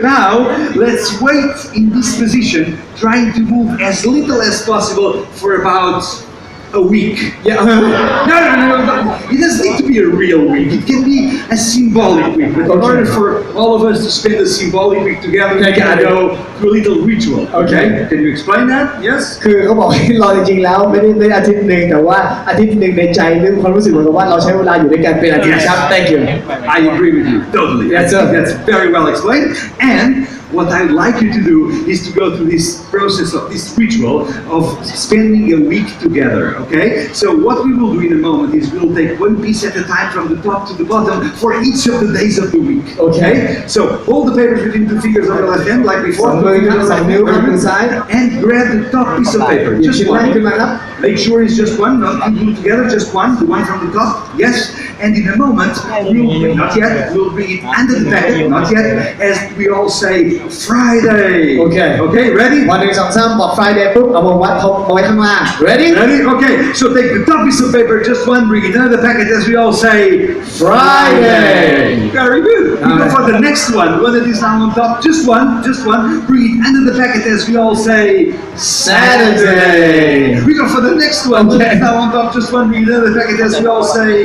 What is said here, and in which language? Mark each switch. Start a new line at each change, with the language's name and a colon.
English: Now, let's wait in this position, trying to move as little as possible for about a week. Yeah. No. It doesn't need to be a real week. It can be a symbolic week. But in order for all of us to spend a symbolic week together, we gotta go through a little ritual. Okay? Can you explain that? Yes?
Thai: คือเขาบอกให้รอจริงๆแล้วไม่ได้อาทิตย์หนึ่งแต่ว่าอาทิตย์หนึ่งในใจนึกความรู้สึกเหมือนกับว่าเราใช้เวลาอยู่ด้วยกันเป็นอาทิตย์ครับ
English: Thank you. I agree with you. Totally. Yes, sir. That's very well explained. And what I'd like you to do is to go through this process of this ritual of spending a week together, okay? So what we will do in a moment is we'll take 1 piece at a time from the top to the bottom for each of the days of the week, okay? So hold the papers between 2 fingers of your left hand like before. And grab the top piece of paper. Just one. Make sure it's just one, not two glued together, just one, the one from the top. Yes. And in a moment, we'll bring it under the packet, not yet, as we all say, Friday. Okay, ready?
Thai: 1 2 3 4บอก Friday ปุ๊บเอามาวัดเอาไว้ข้างล่าง
English: Ready? Okay, so take the top piece of paper, just one, bring it under the packet as we all say, Friday. Very good. We go for the next one that is now on top, just one, bring it under the packet as we all say, Saturday. We go for the next one that is now on top, just one, bring it under the packet as we all say,